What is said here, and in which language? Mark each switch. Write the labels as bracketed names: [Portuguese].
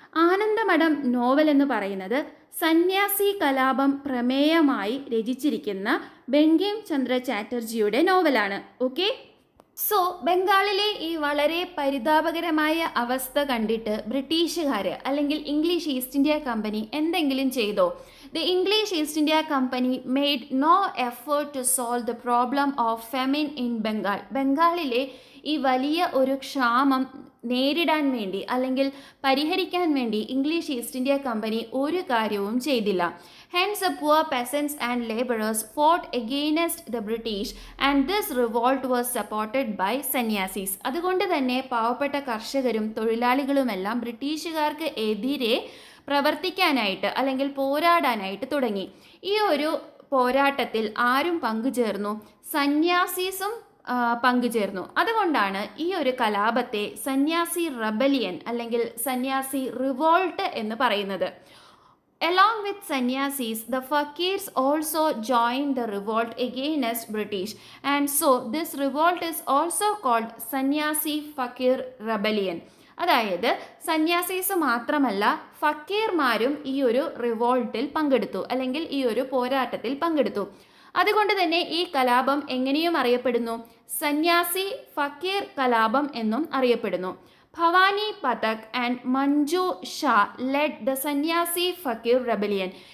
[Malayalam] Anandamath novel എന്ന് പറയുന്നത് സന്യാസി കലാപം പ്രമേയമായി രചിച്ചിരിക്കുന്ന ബങ്കിം ചന്ദ്ര ചാറ്റർജിയുടെ നോവലാണ്. ഓക്കെ, സോ ബംഗാളിലെ ഈ വളരെ പരിതാപകരമായ അവസ്ഥ കണ്ടിട്ട് ബ്രിട്ടീഷുകാർ അല്ലെങ്കിൽ ഇംഗ്ലീഷ് ഈസ്റ്റ് ഇന്ത്യ കമ്പനി എന്തെങ്കിലും ചെയ്തോ? [English] The English East India Company made no effort to solve the problem of famine in Bengal. [Malayalam] ബംഗാളിലെ ഈ വലിയ ഒരു ക്ഷാമം നേരിടാൻ വേണ്ടി അല്ലെങ്കിൽ പരിഹരിക്കാൻ വേണ്ടി ഇംഗ്ലീഷ് ഈസ്റ്റ് ഇന്ത്യ കമ്പനി ഒരു കാര്യവും ചെയ്തില്ല. [English] Hence the poor peasants and laborers fought against the British and this revolt was supported by sannyasis. [Malayalam] അതുകൊണ്ട് തന്നെ പാവപ്പെട്ട കർഷകരും തൊഴിലാളികളുമെല്ലാം ബ്രിട്ടീഷുകാർക്ക് എതിരെ പ്രവർത്തിക്കാനായിട്ട് അല്ലെങ്കിൽ പോരാടാനായിട്ട് തുടങ്ങി. ഈ ഒരു പോരാട്ടത്തിൽ ആരും പങ്കുചേർന്നു? സന്യാസീസും പങ്കുചേർന്നു. അതുകൊണ്ടാണ് ഈ ഒരു കലാപത്തെ സന്യാസി റെബലിയൻ അല്ലെങ്കിൽ സന്യാസി റിവോൾട്ട് എന്ന് പറയുന്നത്. [English] Along with sannyasis, the fakirs also joined the revolt against British, and so this revolt is also called sannyasi fakir rebellion. [Malayalam] അതായത് സന്യാസീസ് മാത്രമല്ല ഫക്കീർമാരും ഈ ഒരു റിവോൾട്ടിൽ പങ്കെടുത്തു അല്ലെങ്കിൽ ഈ ഒരു പോരാട്ടത്തിൽ പങ്കെടുത്തു. അതുകൊണ്ട് തന്നെ ഈ കലാപം എങ്ങനെയും അറിയപ്പെടുന്നു, സന്യാസി ഫക്കീർ കലാപം എന്നും അറിയപ്പെടുന്നു. [English] Bhavani Pathak and Manju Shah led the sannyasi fakir rebellion.